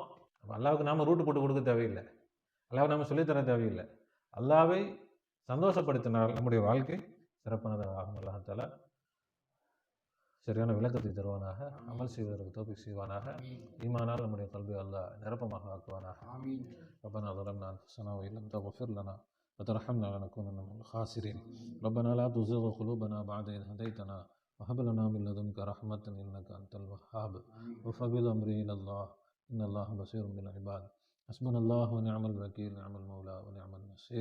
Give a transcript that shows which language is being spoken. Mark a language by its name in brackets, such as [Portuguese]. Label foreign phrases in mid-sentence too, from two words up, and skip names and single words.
[Tamil] அல்லாஹ்வுக்கு நாம ரூட்டு போட்டு கொடுக்க தேவையில்லை, அல்லாஹ் நாம சொல்லித்தர தேவையில்லை. அல்லாஹ்வை சந்தோஷப்படுத்தினால் நம்முடைய வாழ்க்கை சிறப்பானதாக ஆகும். அல்லாஹ்தாலா சரியான விளக்கத்தை தருவானாக, அமல் செய்வதற்கு தௌஃபீக் செய்வானாக, ஈமானால் நம்முடைய கல்வி அல்லாஹ் நிரப்பமாக ஆக்குவானாக. [Arabic] ரப்பனா ظلمنا أنفسنا وإن لم تغفر لنا وترحمنا لنكونن من الخاسرين. ربنا لا تزغ قلوبنا بعد إذ هديتنا وهب لنا من لدنك رحمة إنك أنت الوهاب. وفوض أمري إلى الله إن الله بصير بالعباد. حسبنا الله ونعم الوكيل، نعم المولى ونعم النصير.